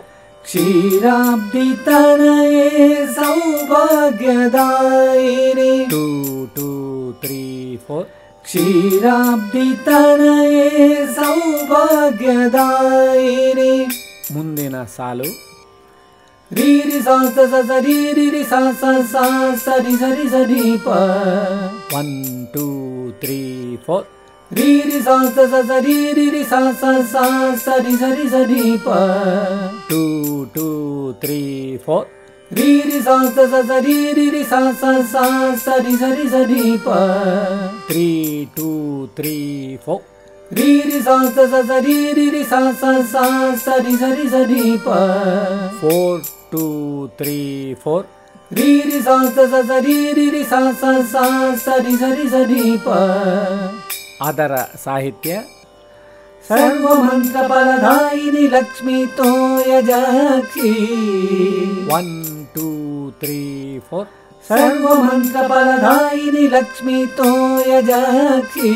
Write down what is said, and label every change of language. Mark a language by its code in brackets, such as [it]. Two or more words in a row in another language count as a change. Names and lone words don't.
[sa] ಕ್ಷೀರಾಬ್ಧಿ ತನಯೇ ಸೌಭಾಗ್ಯದಾಯಿನಿ 2 2 3 4 ಕ್ಷೀರಾಬ್ಧಿ ತನಯೇ ಸೌಭಾಗ್ಯದಾಯಿನಿ [kn] ಮುಂದಿನ ಸಾಲು ರೀ ರಿ ಸಾ ಸ ಸ ಸ ರೀ ರಿ ರಿ ಸಾ ಸ ಸ ಸರಿ ಸರಿ ಸರಿ ಪ 1 2 3 4 ರೀ ರಿ ಸಾ ಸ ಸ ಸ ರೀ ರಿ ರಿ ಸಾ ಸ ಸ ಸರಿ ಸರಿ ಸರಿ ಪ 2 2 3 4 ರೀ ರಿ ಸಾ ಸ ಸ ಸ ರೀ ರಿ ರಿ ಸಾ ಸ ಸ ಸರಿ ಸರಿ ಸರಿ ಪ 3 2 3 4 ರೀ ರಿ ಸಾ ಸ ಸ ಸ ರೀ ರಿ ರಿ ಸಾ ಸ ಸ ಸರಿ ಸರಿ ಸರಿ ಪ 4 2 3 4 ರೀ ರಿ ಸಾ ಸ ಸ ಸ ರೀ ರಿ ರಿ ಸಾ ಸ ಸ ಸರಿ ಸರಿ ಸರಿ ಪ ಅದರ ಸಾಹಿತ್ಯ [sa] ಸರ್ವಮಂತ್ರ ಫಲದಾಯಿನಿ ಲಕ್ಷ್ಮೀ ತೋಯಜಾಕ್ಷಿ [kn] 1 2 3 4 [sa] ಸರ್ವಮಂತ್ರ ಫಲದಾಯಿನಿ ಲಕ್ಷ್ಮೀ ತೋಯಜಾಕ್ಷಿ